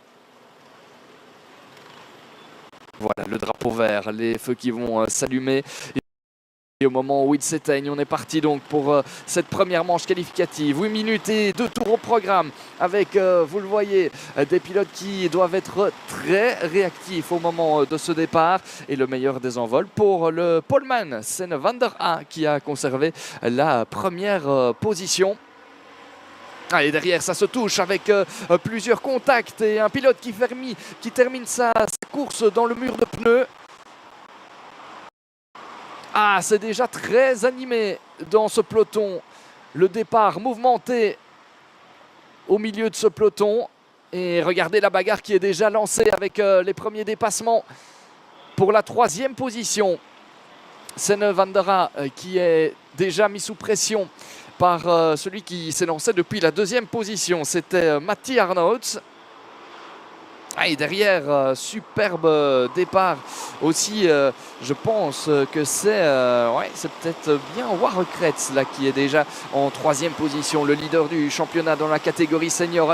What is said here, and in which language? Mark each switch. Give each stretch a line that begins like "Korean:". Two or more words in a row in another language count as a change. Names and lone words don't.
French: Voilà le drapeau vert, les feux qui vont s'allumer. Et au moment où il s'éteigne, on est parti donc pour cette première manche qualificative. 8 minutes et 2 tours au programme avec, vous le voyez, des pilotes qui doivent être très réactifs au moment de ce départ. Et le meilleur des envols pour le poleman, Senne van der Aa, qui a conservé la première position. Et derrière, ça se touche avec plusieurs contacts et un pilote qui termine sa course dans le mur de pneus. Ah, c'est déjà très animé dans ce peloton. Le départ mouvementé au milieu de ce peloton. Et regardez la bagarre qui est déjà lancée avec les premiers dépassements pour la 3e position. Senne van der Aa qui est déjà mis sous pression par celui qui s'est lancé depuis la 2e position. C'était Matti Arnouds. Ah, et derrière, superbe départ aussi, je pense que c'est peut-être bien Warrekreets là qui est déjà en 3e position, le leader du championnat dans la catégorie senior.